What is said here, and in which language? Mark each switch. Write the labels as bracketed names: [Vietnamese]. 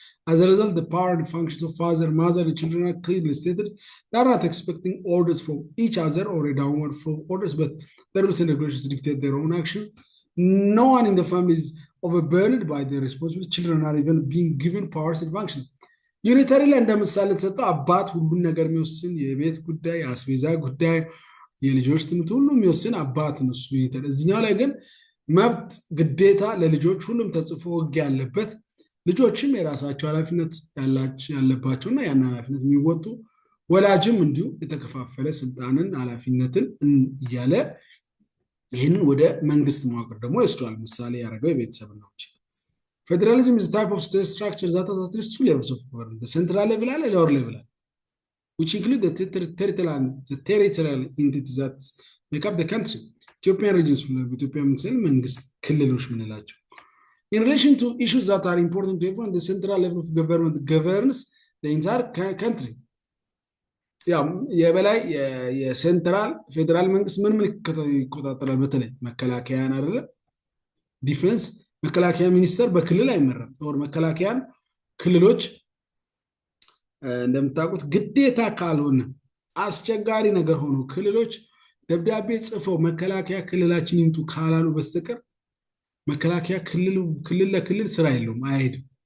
[English] As a result, the power and functions of father, mother, and children are clearly stated. They are not expecting orders from each other or a downward flow of orders, but the rules and regulations dictate their own action. No one in the family is overburdened by their responsibility. Children are even being given powers and functions. [Amharic] ዩኒተሪ ላይ እንደምሳሌ ተሰጠው አባት ሁሉን ነገር የሚወስን የቤት ጉዳይ የአስቤዛ ጉዳይ የልጆች ትምህርት ሁሉ የሚወስን አባት ነው እሱ ዩኒተሪ እዚህኛው ላይ ግን መብት ግዴታ ለልጆች ሁሉም ተጽፎ ህግ ያለበት ልጆችም የራሳቸው ኃላፊነት ያለባቸውና ያን ኃላፊነት የሚወጡ ወላጅም እንዲሁ የተከፋፈለ ስልጣንን ኃላፊነትን እያለ ይህንን ወደ መንግስት መዋቅር ደግሞ ይወስዷል ምሳሌ ያደረገው የቤተሰብ ነው [English] Federalism is a type of state structure that has at least two levels of government, the central level and the lower level, which include the territorial entities that make up the country. Ethiopian regions, Ethiopian [Amharic] መንግስት ክልሎች ምንላቸው. [English] In relation to issues that are important to everyone, the central level of government governs the entire country. [Amharic] የበላይ የሴንትራል ፌደራል መንግስት ምን ይቆጣጠራል በተለይ መከላከያን አይደለ ዲፌንስ መከላከያ ሚኒስተር በክልል አይመረም ወር መከላከያን ክልሎች እንደምታውቁት ግዴታ ካልሆነ አስቸጋሪ ነገር ሆኖ ክልሎች ደብዳቤ ጽፈው መከላከያ ክልላችን ይምጡ ካላሉ በስተቀር መከላከያ ክልል ለክልል ስራ የለውም አይሄድም